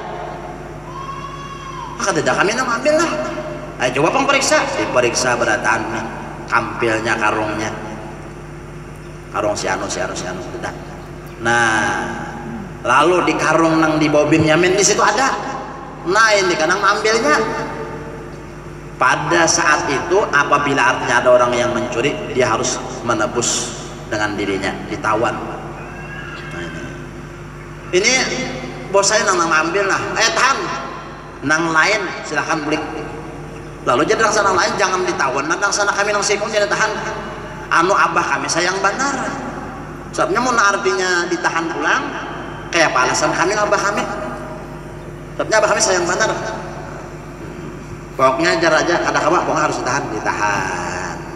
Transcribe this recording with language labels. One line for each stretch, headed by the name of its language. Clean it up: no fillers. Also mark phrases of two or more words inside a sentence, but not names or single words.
Banjar: Maka tidak, kami nang ambil lah. Ayo coba pengperiksa, diperiksa berataan nih, kampilnya karungnya, karung si anu tidak. Nah, lalu di karung nang di bawah Binyamin di situ ada. Nah ini kan nang ambilnya.
Indonesian: Pada saat itu apabila artinya ada orang yang mencuri, dia harus menebus dengan dirinya, ditawan.
Banjar: Nah, ini bos saya nang ambil lah, tahan, nang lain silahkan beli. Lalu jadi nang sana lain jangan ditawan, nang sana kami nang sikung jadi tahan. Anu abah kami sayang benar. Sebabnya mau artinya ditahan pulang, kayak apa alasan kami abah kami? Sebabnya abah kami sayang benar. Pokoknya jar aja ada kabar, pokoknya harus ditahan.